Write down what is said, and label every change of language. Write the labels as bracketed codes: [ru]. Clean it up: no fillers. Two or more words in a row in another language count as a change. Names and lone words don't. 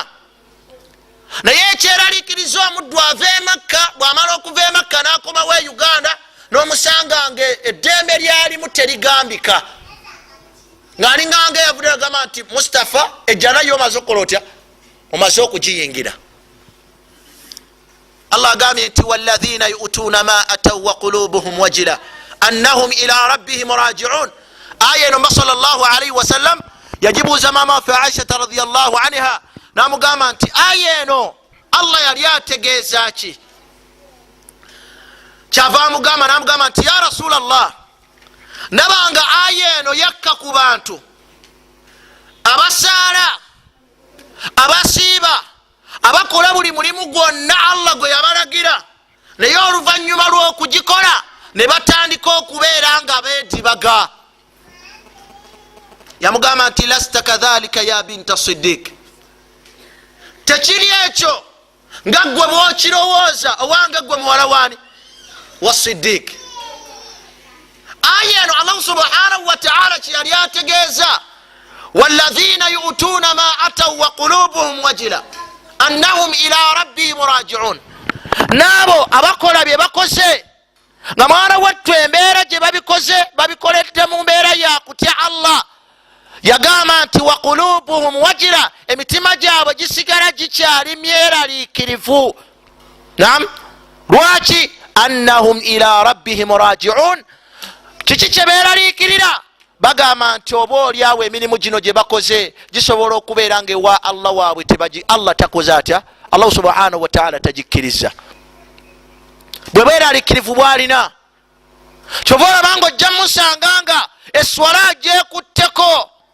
[lg] Naye ekyeraliikiriza omuddu ava e Makka, bw'amala okuva e Makka n'akomawo e Uganda, n'omusanga nga eddembe lyalimu terigambika, ng'alinganga eyavudde agamba nti Mustafa ejjana yo omaze okukola otya? Omaze okugiyingira. Allah agambye nti [ar] والذين يؤتون ما آتوا وقلوبهم وجلة أنهم إلى ربهم راجعون. [lg] Aya eno [ar] صلى الله عليه وسلم [lg] yajibuza mama waffe Aisha [ar] رضي الله عنها [lg] namugamba nti aya eno Allah yali ategeeza ki? Kyava amugamba namugamba nti [ar] يا رسول الله, [lg] nabanga aya eno yakka ku bantu abasaala, abasiiba, abakola buli mulimu gwonna Allah gwe yabalagira, naye oluvannyuma lw'okugikola ne batandika okubeera nga beedibaga. Yamugamba nti [ar] ليس كذلك يا بنت الصديق, [lg] tekiri ekyo nga gwe bw'okirowooza owange gwe muwala waani wa Siddiq. Aya eno Allah [ar] سبحانه وتعالى [lg] kyeyali ategeeza [ar] والذين يؤتون ما آتوا وقلوبهم وجلة أنهم إلى ربهم راجعون. [lg] Naabo abakola bye bakoze nga mwana wattu embeera gye babikoze babikoledde mu mbeera ya kutya Allah. Yagamba nti [ar] وقلوبهم وجلة, [lg] emitima gyabwe gisigala gikyali myeraliikirivu. Naam, lwaki? [ar] أنهم إلى ربهم راجعون. [lg] Kiki kye beeraliikirira? Bagamba nti oba oliawo emirimu gino gye bakoze gisobola okubeera nga ewa Allah waabwe Allah takoze atya? Allah [ar] سبحانه وتعالى [lg] tagikkiriza. Bwe beeraliikirivu bwalina kyova olaba nga ojja musanga nga eswala gyekutteko.